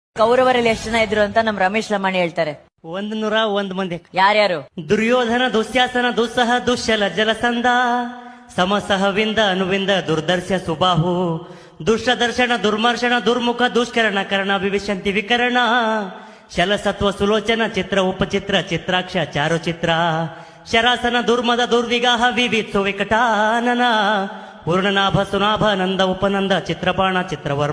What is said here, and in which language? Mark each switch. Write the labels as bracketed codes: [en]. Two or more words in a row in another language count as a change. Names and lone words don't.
[kn] ಕೌರವರಲ್ಲಿ ಎಷ್ಟು ಜನ ಇದ್ರು ಅಂತ ನಮ್ ರಮೇಶ್ ಲಮಾಣಿ ಹೇಳ್ತಾರೆ. 101 ಮಂದಿ. ಯಾರ್ಯಾರು? ದುರ್ಯೋಧನ, ದುಶ್ಯಾಸನ, ದುಸ್ಸಹ, ದುಶ್ಶಲ, ಜಲಸಂಧ, ಸಮಸಹವಿಂದ, ಅನುವಿಂದ, ದುರ್ದರ್ಶ, ಸುಬಾಹು, ದುಷ್ಟದರ್ಶನ, ದುರ್ಮರ್ಶನ, ದುರ್ಮುಖ, ದುಷ್ಕರಣ, ಕರ್ಣ, ವಿವಿಶಂತಿ, ವಿಕರಣ, ಶಲಸತ್ವ, ಸುಲೋಚನ, ಚಿತ್ರ, ಉಪಚಿತ್ರ, ಚಿತ್ರಾಕ್ಷ, ಚಾರುಚಿತ್ರ, ಶರಾಸನ, ದುರ್ಮದ, ದುರ್ವಿಗಾಹ, ವಿವಿತ್ಸು, ವಿಕಟಾನನ, ಪೂರ್ಣನಾಭ, ಸುನಾಭ, ನಂದ, ಉಪನಂದ, ಚಿತ್ರಪಾಣ, ಚಿತ್ರವರ್ಮ,